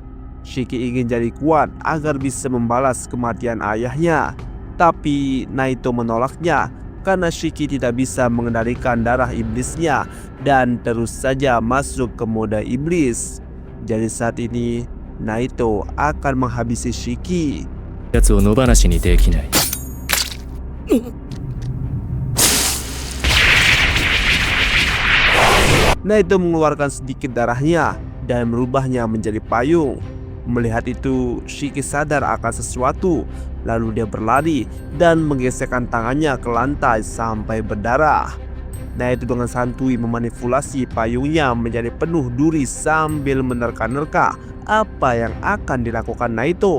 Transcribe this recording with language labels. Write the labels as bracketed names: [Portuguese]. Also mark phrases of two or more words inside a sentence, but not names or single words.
[Indonesian] Shiki ingin jadi kuat agar bisa membalas kematian ayahnya. Tapi Naito menolaknya karena Shiki tidak bisa mengendalikan darah iblisnya dan terus saja masuk ke mode iblis. Jadi saat ini Naito akan menghabisi Shiki. [Japanese] やつを野放しにできない [Indonesian] Naito mengeluarkan sedikit darahnya dan merubahnya menjadi payung. Melihat itu, Shiki sadar akan sesuatu. Lalu dia berlari dan menggesekkan tangannya ke lantai sampai berdarah. Naito dengan santuy memanipulasi payungnya menjadi penuh duri sambil menerka-nerka apa yang akan dilakukan Naito.